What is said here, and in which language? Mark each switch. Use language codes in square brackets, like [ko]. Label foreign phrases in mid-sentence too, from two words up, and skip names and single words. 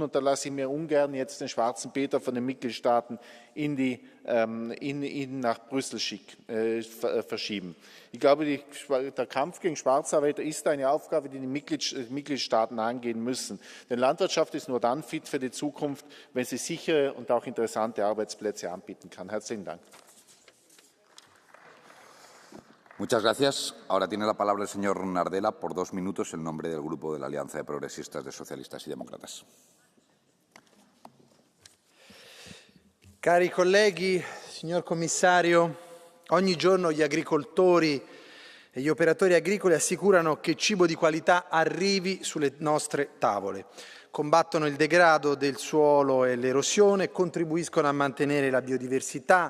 [de] Und da lasse ich mir ungern jetzt den schwarzen Peter von den Mitgliedstaaten nach Brüssel verschieben. Ich glaube, der Kampf gegen Schwarzarbeiter ist eine Aufgabe, die die Mitgliedstaaten angehen müssen. Denn Landwirtschaft ist nur dann fit für die Zukunft, wenn sie sichere und auch interessante Arbeitsplätze anbieten kann. Herzlichen Dank. [es] Muchas gracias. Ahora tiene la palabra el señor Nardella por 2 minutos en nombre del Grupo de la Alianza de Progresistas de Socialistas y Demócratas. [it] Cari colleghi, signor Commissario, ogni giorno gli agricoltori e gli operatori agricoli assicurano che cibo di qualità arrivi sulle nostre tavole. Combattono il degrado del suolo e l'erosione, contribuiscono a mantenere la biodiversità.